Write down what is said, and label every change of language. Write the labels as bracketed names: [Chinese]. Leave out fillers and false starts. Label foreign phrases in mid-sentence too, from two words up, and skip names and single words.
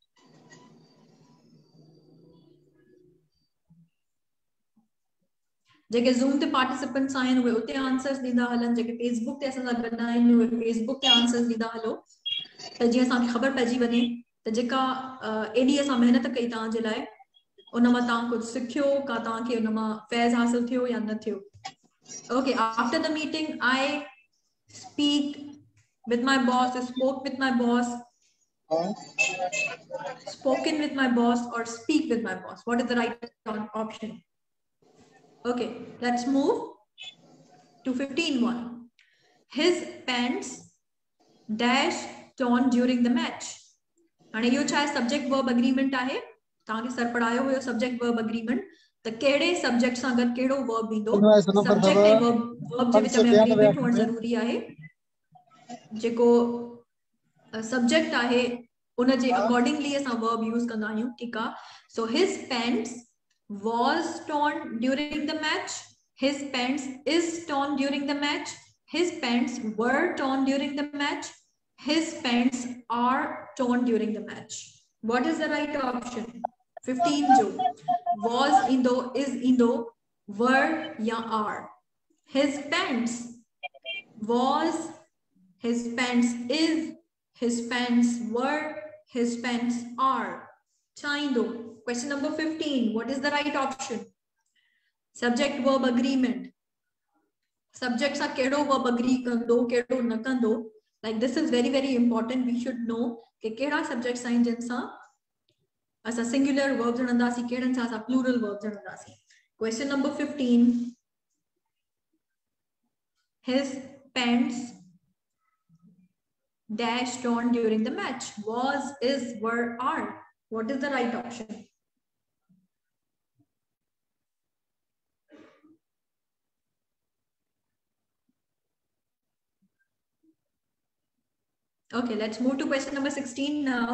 [Sindhi] जेके ज़ूम ते पार्टिसिपेंट्स आहिनि उहे उते आंसर्स ॾींदा हलनि, जेके फेसबुक ते असां सां गॾु आहिनि उहे फेसबुक ते आंसर्स ॾींदा हलो, त जीअं असांखे ख़बर पइजी वञे त जेका एॾी असां महिनत कई तव्हांजे लाइ उन मां तव्हां कुझु सिखियो, का तव्हांखे उन मां फैज़ हासिल थियो या न थियो. [English] Okay, after the meeting, I speak with my boss, spoke with my boss, spoken with my boss, or speak with my boss. What is the right option? Okay, let's move to 15.1. His pants dash torn during the match. [Sindhi] हाणे यो छा आहे [English] subject verb agreement [Sindhi] आहे, तव्हांखे सर पढ़ायो हुयो [English] subject verb agreement, [Sindhi] त कहिड़े सब्जेक्ट सां गॾु कहिड़ो वर्ब ईंदो, सब्जेक्ट ऐं वर्ब जे विच में एग्रीमेंट हुअण ज़रूरी आहे. जेको सब्जेक्ट आहे उन जे अकॉर्डिंगली असां [English] verb use [Sindhi] कंदा आहियूं, ठीकु आहे. [English] so his pants was torn during the match, his pants is torn during the match, his pants were torn during the match, his pants are torn during the match. What is the right option? 15 jo was indo, is indo, were ya are. His pants was, his pants is, his pants were, his pants are. Chaindo. Question number 15. What is the right option? Subject verb agreement. [Sindhi] सब्जेक्ट सां कहिड़ो [English] verb agree [Sindhi] कंदो, कहिड़ो न कंदो. [English] Like this is very very important. We should know [Sindhi] के कहिड़ा [English] subject sign [Sindhi] जिन सां असां [English] singular verb [Sindhi] जाणंदासी, कहिड़न सां असां [English] plural verb janandasi. Question number 15. His pants dash torn during the match. Was, is, were, are. What is the right option? Okay, let's move to question number 16 now.